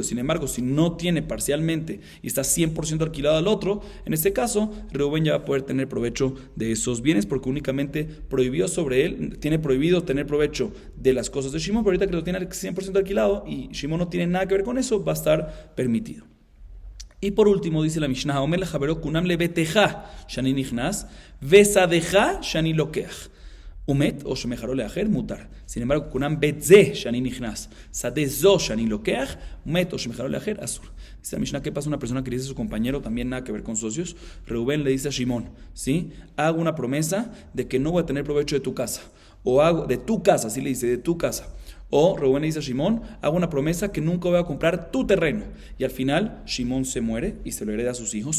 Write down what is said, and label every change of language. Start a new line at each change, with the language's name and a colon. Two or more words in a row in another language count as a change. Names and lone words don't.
Spanish: Sin embargo, si no tiene parcialmente y está 100% alquilado al otro, en este caso, Reubén ya va a poder tener provecho de esos bienes porque únicamente prohibió sobre él, tiene prohibido tener provecho de las cosas de Shimón, pero ahorita que lo tiene 100% alquilado y Shimón no tiene nada que ver con eso, va a estar permitido. Y por último dice la Mishnah,
Hebrew: אומר לחבירו קונם לביתך שאני נכנס, ושדך שאני לוקח. ומת או שמכרו לאחר מותר.
Spanish: Sin embargo,
Hebrew: קונם בית זה שאני נכנס, שדה זו שאני לוקח, ומת או שמכרו לאחר אסור.
Spanish: Dice la Mishnah, ¿qué pasa a una persona que le dice a su compañero, también nada que ver con socios? Reubén le dice a Shimón, ¿sí? Hago una promesa de que no voy a tener provecho de tu casa. O hago de tu casa, así le dice, de tu casa. O Reubén le dice a Shimón, hago una promesa que nunca voy a comprar tu terreno. Y al final, Shimón se muere y se lo hereda a sus hijos.